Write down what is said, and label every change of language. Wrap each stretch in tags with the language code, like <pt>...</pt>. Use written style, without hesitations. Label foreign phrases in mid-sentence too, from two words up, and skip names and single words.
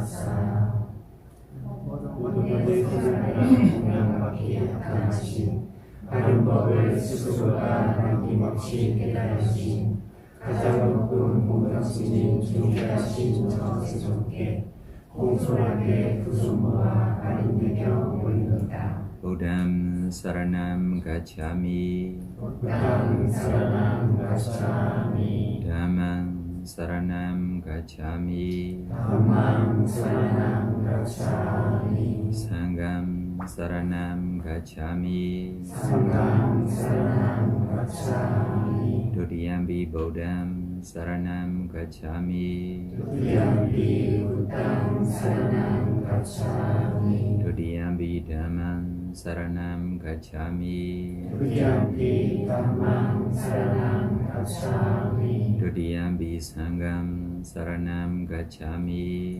<ko>모든 것을 통양받기 합당하신 바른 법을 스스로가 남김없이 깨달으신 가장 높은 공덕심인 존귀하신 저세존께 공손하게 부수모와 아린내경 올립니다.</ko> <pi>Buddham Saranam Gacchami 부담 사랑함 가차미 Dhammam Saranam Gacchami 담망 사랑함 가차미 Sangham Saranam Gacchami 상감 사랑함 가차미 Dudiyampi Buddham Saranam Gacchami 두디암비 부담 사랑함 가차미 Dudiyampi Dhammam Saranam Gacchami 두디암비 담망 사랑함 가차미 Dudiyampi Sangham Saranam Gacchami</pi>